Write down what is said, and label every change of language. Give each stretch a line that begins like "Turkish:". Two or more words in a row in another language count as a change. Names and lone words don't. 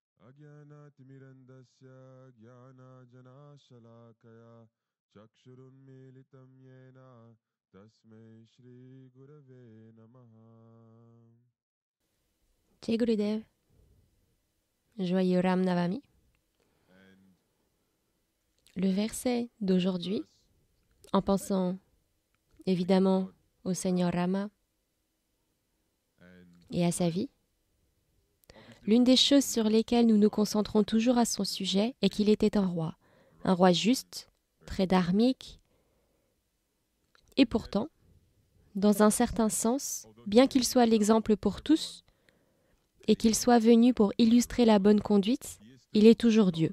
Sanskrit: अज्ञानातिमिरन्दस्य ज्ञानजनाशलाकया चक्षुरुन्मीलितं येन तस्मै श्रीगुरवे नमः.
Hindi: जय गुरुदेव,
French: joyeux Ram Navami. Le verset d'aujourd'hui, en pensant évidemment au Seigneur Rama et à sa vie, l'une des choses sur lesquelles nous nous concentrons toujours à son sujet est qu'il était un roi juste, très dharmique, et pourtant, dans un certain sens, bien qu'il soit l'exemple pour tous et qu'il soit venu pour illustrer la bonne conduite, il est toujours Dieu.